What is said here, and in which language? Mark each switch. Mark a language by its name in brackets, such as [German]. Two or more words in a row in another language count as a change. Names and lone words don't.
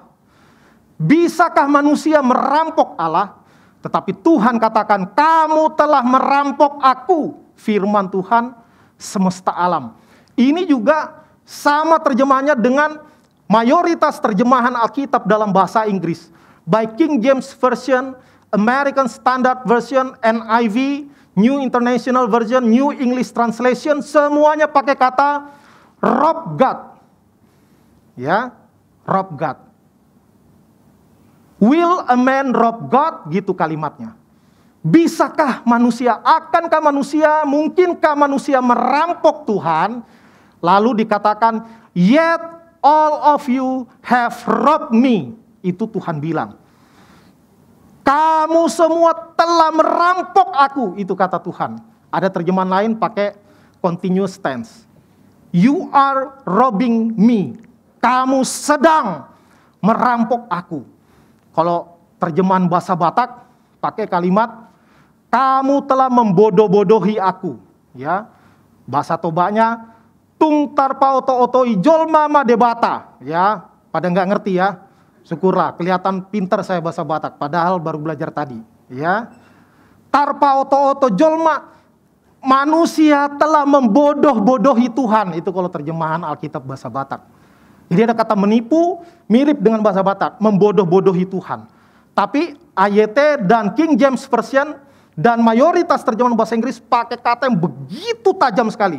[Indonesian] Bisakah manusia merampok Allah? Tetapi Tuhan katakan, kamu telah merampok aku, firman Tuhan semesta alam. Ini juga sama terjemahannya dengan mayoritas terjemahan Alkitab dalam bahasa Inggris. Baik King James Version, American Standard Version, NIV, New International Version, New English Translation, semuanya pakai kata [English] rob God. Ya, rob God. Will a man rob God? [Indonesian] Gitu kalimatnya. Bisakah manusia, akankah manusia, mungkinkah manusia merampok Tuhan? Lalu dikatakan, [English] yet all of you have robbed me. [Indonesian] Itu Tuhan bilang. Kamu semua telah merampok aku, itu kata Tuhan. Ada terjemahan lain pakai [English] continuous tense. You are robbing me. [Indonesian] Kamu sedang merampok aku. Kalau terjemahan bahasa Batak pakai kalimat kamu telah membodoh-bodohi aku, ya. Bahasa Tobanya [Batak Toba] tung tarpa oto-otoi jolma madebata, [Indonesian] ya. Pada nggak ngerti ya. Syukurlah, kelihatan pintar saya bahasa Batak padahal baru belajar tadi, ya. [Batak Toba] Tarpa oto-oto jolma, [Indonesian] manusia telah membodoh-bodohi Tuhan, itu kalau terjemahan Alkitab bahasa Batak. Jadi ada kata menipu, mirip dengan bahasa Batak, membodoh-bodohi Tuhan. Tapi AYT dan King James Version dan mayoritas terjemahan bahasa Inggris pakai kata yang begitu tajam sekali.